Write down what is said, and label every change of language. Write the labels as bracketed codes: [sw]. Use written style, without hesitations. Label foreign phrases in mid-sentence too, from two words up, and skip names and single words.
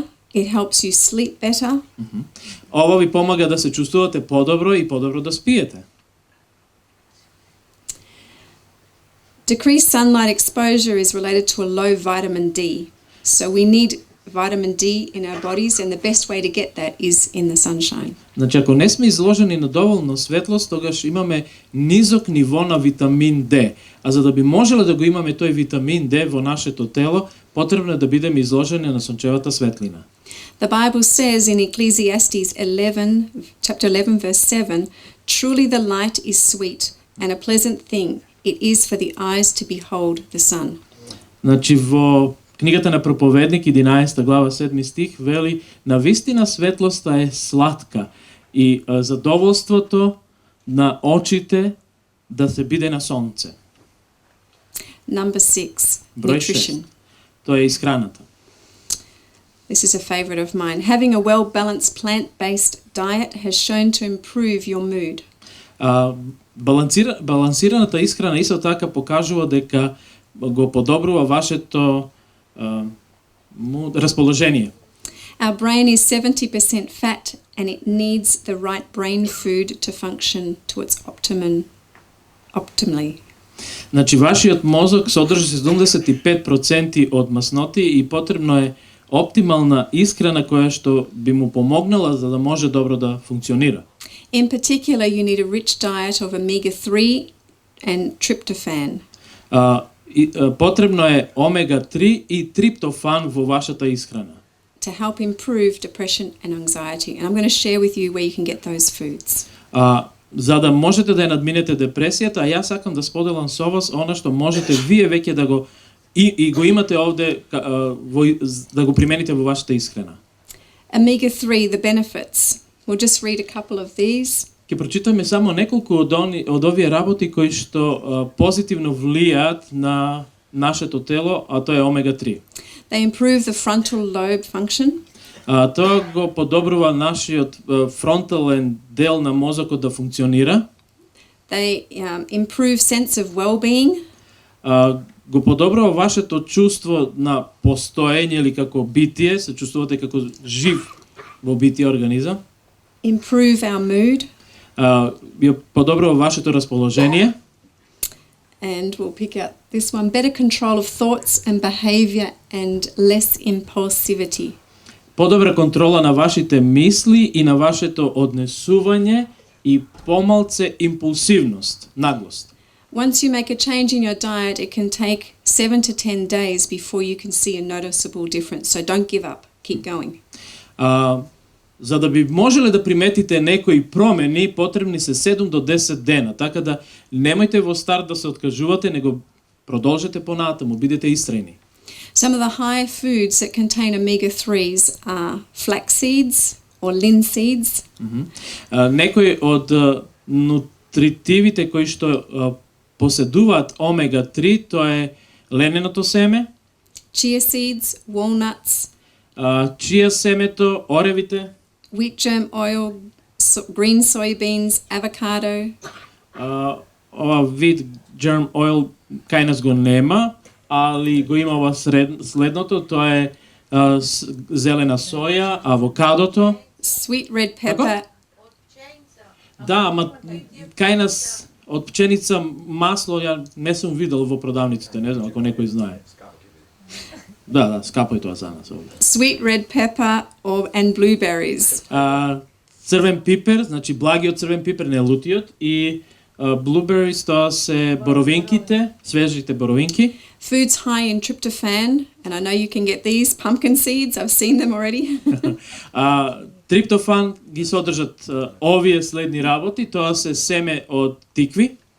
[en] It helps you sleep better. [mk] Ова ви помага да се чувствувате подобро и подобро да спиете. [en] Decreased sunlight exposure is related to a low vitamin D. So we need vitamin D in our bodies and the best way to get that is in the sunshine. [mk] Значи, ако не сме изложени на доволно светлост, тогаш имаме низок ниво на витамин D. А за да би можеле да го имаме тој витамин D во нашето тело, потребно е да бидеме изложени на сончевата светлина. [en] The Bible says in Ecclesiastes 11, chapter 11, verse 7, "Truly the light is sweet and a pleasant thing it is for the eyes to behold the sun." [mk] Значи, во книгата на Проповедник, 11 глава, 7 стих, вели: "Навистина светлоста е сладка и задоволството на очите да се биде на сонце." [en] Number 6, [mk] Број [en] nutrition. [mk] 6. Тоа е исхраната. [en] This is a favorite of mine. Having a well-balanced plant-based diet has shown to improve your mood. [mk] Балансираната исхрана исто така покажува дека го подобрува вашето расположение. [en] Our brain is 70% fat and it needs the right brain food to function to its optimally. [mk] Значи, вашиот мозок содржи 75% од масноти и потребно е оптимална исхрана која што би му помогнала за да може добро да функционира. [en] In particular, you need a rich diet of omega-3 and tryptophan. [mk] Потребно е омега-3 и триптофан во вашата исхрана. [en] To help improve depression and anxiety. And I'm going to share with you where you can get those foods. [mk] За да можете да ја надминете депресијата, а јас сакам да споделам со вас она што можете вие веќе да го и го имате овде да го примените во вашата исхрана. [en] Omega-3, the benefits. We'll just read a couple of these. [mk] Ќе прочитаме само неколку од овие работи кои што позитивно влијаат на нашето тело, а тоа е омега-3. [en] They improve the frontal lobe function. [mk] Тоа го подобрува нашиот фронтален дел на мозокот да функционира. [en] They improve sense of well-being. [mk] Го подобрува вашето чувство на постоење или како битие, се чувствувате како жив во битие организам. [en] Improve our mood. [mk] Ја подобрува вашето расположение. [en] And we'll pick out this one. Better control of thoughts and behavior and less impulsivity. [mk] Подобра контрола на вашите мисли и на вашето однесување и помалце импулсивност, наглост. [en] Once you make a change in your diet, it can take 7 to 10 days before you can see a noticeable difference. So don't give up. Keep going. [mk] За да би можеле да приметите некои промени, потребни се 7 до 10 дена. Така да немојте во старт да се откажувате, него продолжете понатаму, бидете истрајни. [en] Some of the high foods that contain omega-3s are flax seeds or linseeds. [mk] Некои од нутритивите кои што поседуваат омега-3, тоа е лененото семе, [en] Chia seeds, walnuts, [mk] чија семето, оревите, [en] wheat germ oil, green soybeans, avocado. [mk] Ова вид [en] germ oil [mk] кај нас го нема, али го има ова следното, тоа е зелена соја, авокадото. [en] Sweet red pepper. [mk] Да, ама кај нас од пченица масло ја не сум видел во продавниците, не знам ако некој знае. Да, скапо е тоа за нас овде. [en] Sweet red pepper and blueberries. [mk] црвен пипер, значи благиот црвен пипер, не лутиот, и blueberries, тоа се боровинките, свежите боровинки. [en] Food's high in tryptophan, and I know you can get these pumpkin seeds. I've seen them already. [mk] Триптофан ги содржат овие следни работи, тоа се семе од тикви.